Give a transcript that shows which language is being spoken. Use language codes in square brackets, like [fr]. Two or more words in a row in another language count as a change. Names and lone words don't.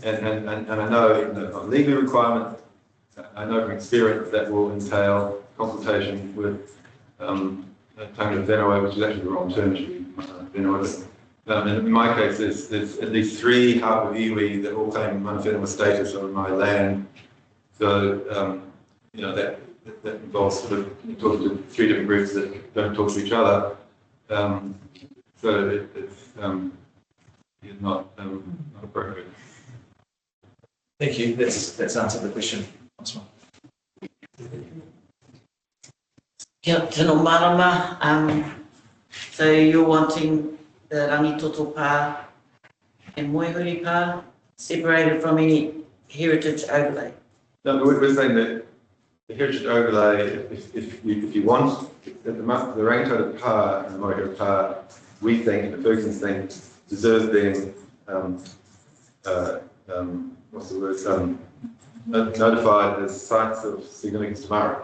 [en] And I know not legally requirement. I know from experience that will entail consultation with [mi] Tangata Whenua, [en] which is actually the wrong term, should be Whenua. And in my case, there's at least 3 harbour iwi that all claim [mi] mana whenua [en] status on my land. So that involves sort of talking to 3 different groups that don't talk to each other. So it's not appropriate. Thank you. That's answered the question. [mi] Kia tino marama, [en] so you're wanting the [mi] rangitoto pā [en] and [mi] moihuri pā [en] separated from any heritage overlay? No, we're saying that the heritage overlay, if you want, the [mi] rangitoto pā [en] and the [mi] moihuri pā, [en] we think, and the Fergusons think, deserve being, what's the word, notified as sites of significance tomorrow.